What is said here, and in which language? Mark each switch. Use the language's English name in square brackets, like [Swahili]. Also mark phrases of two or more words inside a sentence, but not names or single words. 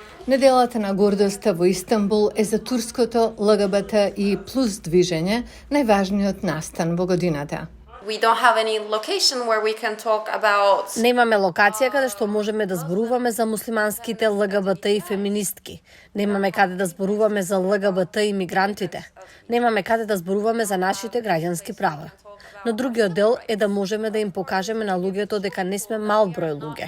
[Macedonian] Неделата на гордоста во Истанбул е за турското ЛГБТ и плюс движење најважниот настан во годината. [English] We don't have any location where we can talk about. [Macedonian] Немаме локација каде што можеме да зборуваме за муслиманските ЛГБТ и феминистки. Немаме каде да зборуваме за ЛГБТ и мигрантите. Немаме каде да зборуваме за нашите граѓански права. Но другиот дел е да можеме да им покажеме на луѓето дека не сме мал број луѓе.